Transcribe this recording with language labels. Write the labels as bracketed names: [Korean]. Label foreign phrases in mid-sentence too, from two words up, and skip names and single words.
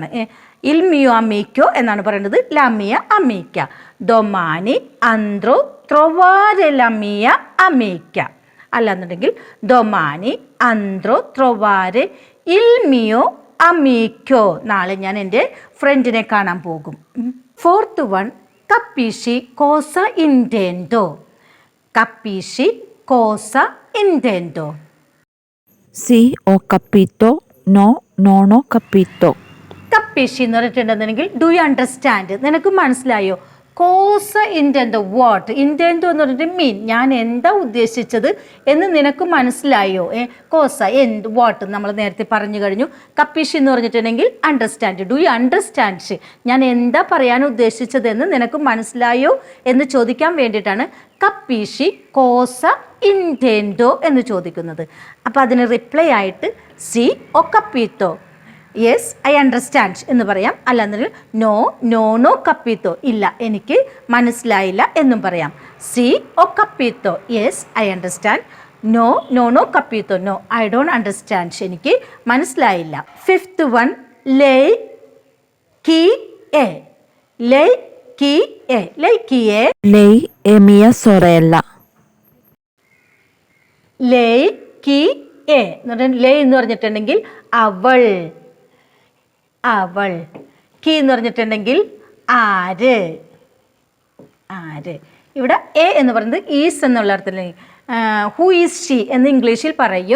[Italian] il mio amico [Malayalam] എന്നാണ് പറയുന്നത്, [Italian] la mia amica. domani andrò trovare la mia amica. [Malayalam] അല്ലാന്നുണ്ടെങ്കിൽ [Italian] domani andrò trovare il mio amico, [Malayalam] നാളെ ഞാൻ എൻ്റെ ഫ്രണ്ടിനെ കാണാൻ പോകും. [English] fourth one, [Italian] capisci cosa intendo. Capisci cosa intendo. Sì, ho capito, no, non ho capito. [Malayalam] കപ്പീഷി എന്ന് പറഞ്ഞിട്ടുണ്ടെന്നുണ്ടെങ്കിൽ [English] do you understand, [Malayalam] നിനക്ക് മനസ്സിലായോ? [Italian] cosa intendo [Malayalam] വാട്ട്, ഇൻറ്റെൻഡോ എന്ന് പറഞ്ഞിട്ട് മീൻ, ഞാൻ എന്താ ഉദ്ദേശിച്ചത് എന്ന് നിനക്ക് മനസ്സിലായോ? കോസ എന്ത് വാട്ട് നമ്മൾ നേരത്തെ പറഞ്ഞു കഴിഞ്ഞു. കപ്പീഷി എന്ന് പറഞ്ഞിട്ടുണ്ടെങ്കിൽ അണ്ടർസ്റ്റാൻഡ്, [English] do you understand, [Malayalam] ഞാൻ എന്താ പറയാൻ ഉദ്ദേശിച്ചതെന്ന് നിനക്ക് മനസ്സിലായോ എന്ന് ചോദിക്കാൻ വേണ്ടിയിട്ടാണ് [Italian] capisci cosa intendo [Malayalam] എന്ന് ചോദിക്കുന്നത്. അപ്പോൾ അതിന് റിപ്ലൈ ആയിട്ട് [Italian] sì ho capito, [English] yes I understand [Malayalam] എന്ന് പറയാം. അല്ലാന്നുണ്ടെങ്കിൽ [Italian] no no no capito, [Malayalam] ഇല്ല എനിക്ക് മനസ്സിലായില്ല എന്നും പറയാം. [Italian] sì ho capito, [English] yes I understand. [Italian] no no no capito, [English] no I don't understand, [Malayalam] എനിക്ക് മനസ്സിലായില്ല. [English] 5th one, [Italian] lei chi è. lei chi è, lei chi è. Lei è mia sorella. lei chi è [Malayalam] എന്ന് പറഞ്ഞാൽ ലേ എന്ന് പറഞ്ഞിട്ടുണ്ടെങ്കിൽ അവൾ, അവൾ. കി എന്ന് പറഞ്ഞിട്ടുണ്ടെങ്കിൽ ആര്, ആര്. ഇവിടെ എ എന്ന് പറയുന്നത് ഈസ് എന്നുള്ള അർത്ഥത്തിൽ, [English] who is she [Malayalam] എന്ന് ഇംഗ്ലീഷിൽ പറയും.